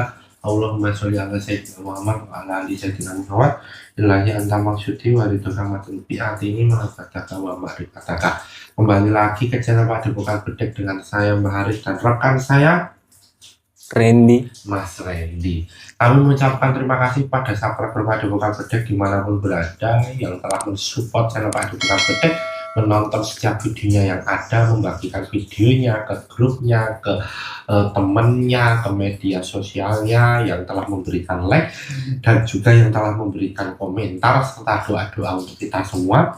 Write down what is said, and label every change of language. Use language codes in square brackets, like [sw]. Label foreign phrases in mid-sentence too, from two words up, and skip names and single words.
[ar] اللهم صل على سيدنا محمد وعلى آل سيدنا محمد. إلهي أنت مقصودي ورضاك مطلوبي أعطني معافاتك ومعرفتك. [id] Kembali lagi ke channel Padepokan Bedek dengan saya Mbak Haris dan rekan saya Randy. Mas Randy. Kami mengucapkan terima kasih pada subscriber Padepokan Bedek dimanapun berada yang telah mensupport channel Padepokan Bedek, menonton setiap videonya yang ada, membagikan videonya ke grupnya, ke temennya, ke media sosialnya, yang telah memberikan like dan juga yang telah memberikan komentar serta doa-doa untuk kita semua.